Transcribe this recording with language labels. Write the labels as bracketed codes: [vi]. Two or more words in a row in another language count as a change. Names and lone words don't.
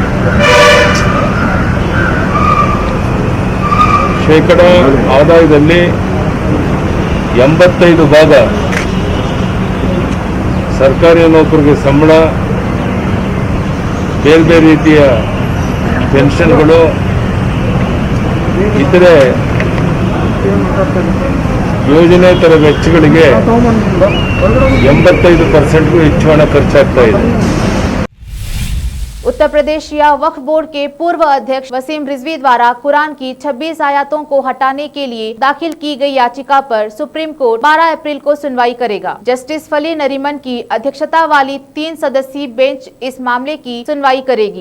[kn] ಶೇಕಡ ಆದಾಯದಲ್ಲಿ 85 ಭಾಗ ಸರ್ಕಾರಿ ನೌಕರರಿಗೆ ಸಂಬಳ, ಬೇರೆ ಬೇರೆ ರೀತಿಯ ಪೆನ್ಷನ್ಗಳು, ಇತರೆ ಯೋಜನೆತರ ವೆಚ್ಚಗಳಿಗೆ 85%ಗೂ ಹೆಚ್ಚು ಹಣ ಖರ್ಚಾಗ್ತಾ ಇದೆ। [hi] उत्तर प्रदेश या वक्फ बोर्ड के पूर्व अध्यक्ष वसीम रिजवी द्वारा कुरान की 26 आयतों को हटाने के लिए दाखिल की गई याचिका पर सुप्रीम कोर्ट 12 अप्रैल को सुनवाई करेगा। जस्टिस फली नरीमन की अध्यक्षता वाली 3 सदस्यीय बेंच इस मामले की सुनवाई करेगी।